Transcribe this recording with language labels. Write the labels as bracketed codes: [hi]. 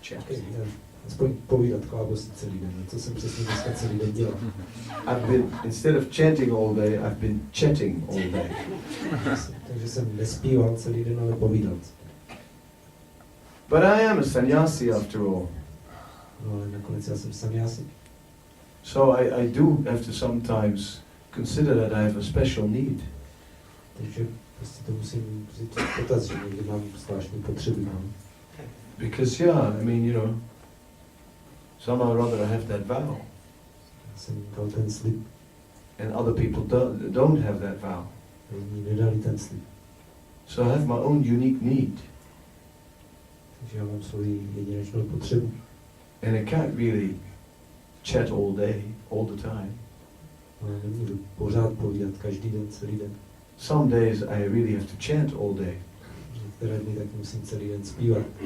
[cs] Okay, aspoň povídat klábosy celý den. Co jsem přesně dneska celý den dělal. [en] Instead of chanting all day, I've been chatting all day. [cs] Takže jsem nespíval celý den, ale povídal. [en] But I am a sannyasi after all. [cs] No, ale nakonec já jsem sannyasi. [en] So I do have to sometimes consider that I have a special need. [cs] Takže prostě to musím vzít v potaz, že někdy mám zvláštní potřeby. [en] Because I mean, somehow or other I have that vow. [cs] Já jsem dal ten slib. [en] And other people don't have that vow. [cs] Jiní nedali ten slib. [en] So I have my own unique need. [cs] Takže já mám svoji jedinečnou potřebu. [en] And I can't really chat all day, all the time. [cs] Ale nemůžu pořád povídat každý den, celý den. [en] Some days I really have to chant all day. [cs] Některé dny tak musím celý den zpívat.